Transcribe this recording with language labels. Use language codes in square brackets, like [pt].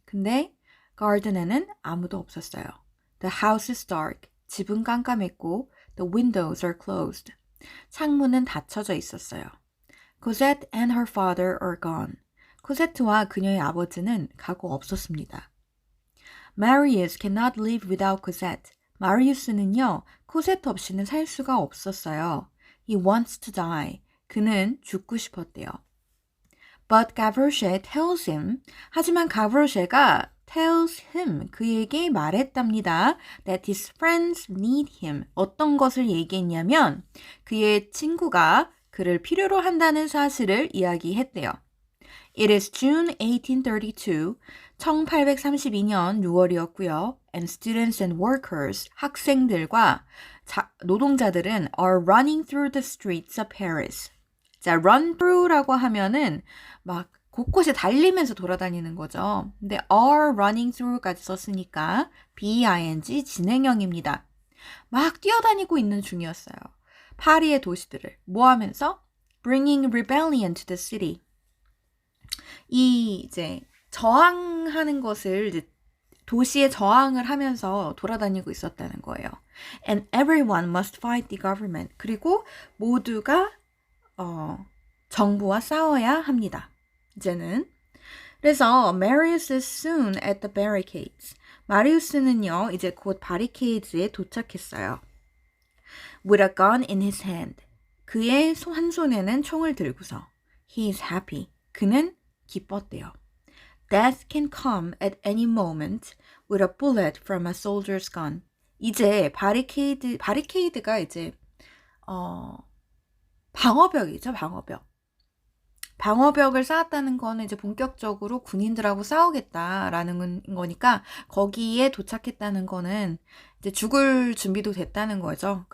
[ko] 근데 garden에는 아무도 없었어요. [en] The house is dark. [ko] 집은 깜깜했고 [en] The windows are closed. [ko] 창문은 닫혀져 있었어요. [en] Cosette and her father are gone. [ko] 코세트와 그녀의 아버지는 가고 없었습니다. [en] Marius cannot live without Cosette. [ko] 마리우스는요, 코세트 없이는 살 수가 없었어요. [en] He wants to die. [ko] 그는 죽고 싶었대요. [en] But Gavroche tells him, [ko] 하지만 가브로쉐가 [en] tells him, [ko] 그에게 말했답니다. [en] That his friends need him. [ko] 어떤 것을 얘기했냐면 그의 친구가 그를 필요로 한다는 사실을 이야기했대요. [en] It is June 1832, [ko] 1832년 6월이었고요. [en] And students and workers, [ko] 학생들과 노동자들은 [en] are running through the streets of Paris. [ko] 자, run through라고 하면은 막 곳곳에 달리면서 돌아다니는 거죠. 근데 are running through까지 썼으니까 BING 진행형입니다. 막 뛰어다니고 있는 중이었어요. 파리의 도시들을 뭐 하면서? [en] Bringing rebellion to the city. [ko] 이제 저항하는 것을 이제 도시에 저항을 하면서 돌아다니고 있었다는 거예요. [en] And everyone must fight the government. [ko] 그리고 모두가 정부와 싸워야 합니다. 이제는. 그래서 [en] Marius is soon at the barricades. [ko] 마리우스는요, 이제 곧 바리케이드에 도착했어요. [en] With a gun in his hand. [ko] 그의 한 손에는 총을 들고서. [en] He is happy. [ko] 그는 기뻤대요. [en] Death can come at any moment with a bullet from a soldier's gun. [ko] 이제 바리케이드가 이제 방어벽이죠, 방어벽. 방어벽을 쌓았다는 거는 이제 본격적으로 군인들하고 싸우겠다라는 거니까 거기에 도착했다는 거는 이제 죽을 준비도 됐다는 거죠.